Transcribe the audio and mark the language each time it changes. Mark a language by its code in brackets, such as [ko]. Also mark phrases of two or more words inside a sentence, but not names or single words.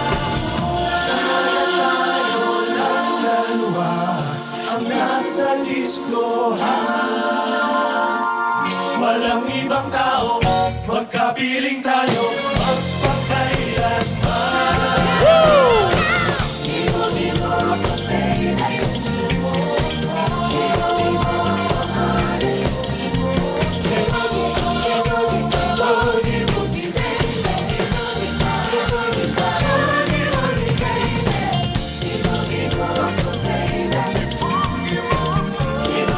[tl] Sana tayo lang dalawa ang nasa diskohan. Walang ibang tao, magkapiling tayo magpakailanman. [bik] Gibo-gibo ako, baby. Gibo-gibo ako, honey. Gibo-gibo, gibo-gibo, gibo-gibo, baby. Gibo-gibo, gibo-gibo, baby. Gibo-gibo ako, baby.